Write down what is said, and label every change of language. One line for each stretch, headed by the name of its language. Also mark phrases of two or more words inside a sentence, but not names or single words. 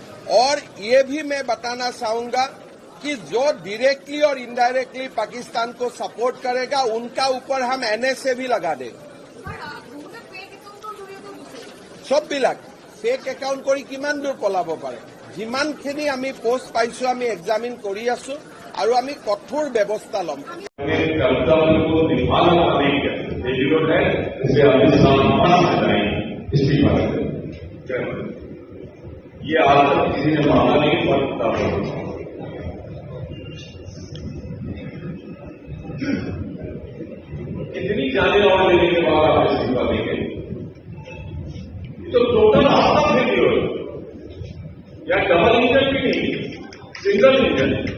Hindi: और ये भी मैं बताना चाहूंगा कि जो डायरेक्टली और इनडायरेक्टली पाकिस्तान को सपोर्ट करेगा उनका ऊपर हम एनएसए भी लगा देंगे।
Assamese: सबবিলাক
English: fake account
Assamese: কৰি কিমান দূৰ পলাব পাৰে, যিমানখিনি আমি পোষ্ট পাইছো আমি এক্সামিন কৰি আছো আৰু আমি কঠোৰ ব্যৱস্থা ল'ম।
Hindi: ये आज तक किसी ने माना नहीं, पर इतनी जाने और लेने के बाद आप इस्तीफा देंगे तो टोटल आपका फेलियर या
English: double engine
Hindi: भी नहीं,
English: single engine.